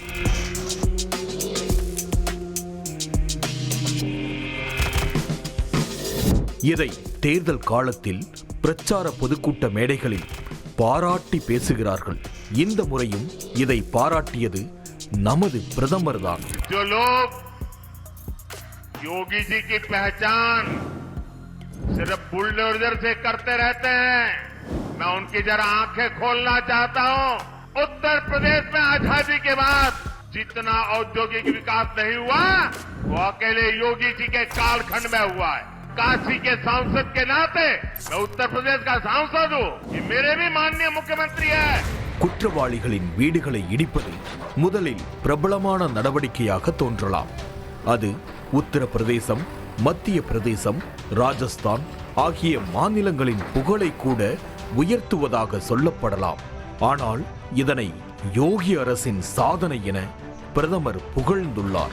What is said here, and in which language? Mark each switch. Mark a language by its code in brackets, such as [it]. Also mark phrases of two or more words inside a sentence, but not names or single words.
[ta] இதை தேர்தல் காலத்தில் பிரச்சார பொதுக்கூட்ட மேடைகளில் பாராட்டி பேசுகிறார்கள். இந்த முறையும் இதை பாராட்டியது நமது பிரதமர் தான். [hi] योगी जी की पहचान सिर्फ बुलडोजर से करते रहते हैं. मैं उनकी जरा आंखें खोलना चाहता हूं. उत्तर प्रदेश में आजादी के बाद जितना औद्योगिक विकास नहीं हुआ वो अकेले योगी जी के कालखंड में हुआ है. काशी के सांसद के नाते मैं उत्तर प्रदेश का सांसद हूं. ये मेरे भी माननीय मुख्यमंत्री है. [ta] குற்றவாளிகளின் வீடுகளை இடிப்பது முதலில் பிரபலமான நடவடிக்கையாக தோன்றலாம். அது உத்தரப்பிரதேசம், மத்திய பிரதேசம், ராஜஸ்தான் ஆகிய மாநிலங்களின் புகழை கூட உயர்த்துவதாக சொல்லப்படலாம். ஆனால் இதனை யோகி அரசின் சாதனை என பிரதமர் புகழ்ந்துள்ளார்.